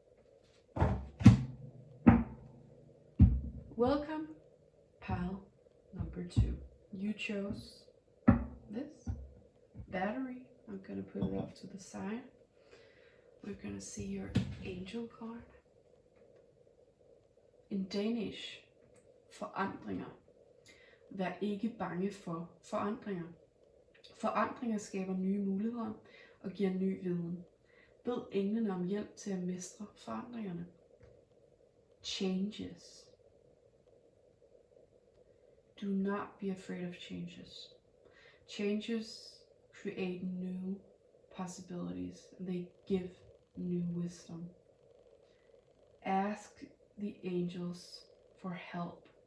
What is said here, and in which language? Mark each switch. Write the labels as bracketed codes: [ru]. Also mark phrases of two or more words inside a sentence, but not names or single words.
[en] Welcome, pile number 2. You chose this battery. I'm gonna put it off to the side. We're gonna see your angel card. In Danish, forandringer. [da] Vær ikke bange for forandringer. Forandringer skaber nye muligheder og giver ny viden. Bed englene om hjælp til at mestre forandringerne. [en] Changes. Do not be afraid of changes. Changes create new possibilities and they give new wisdom. Ask the angels for help.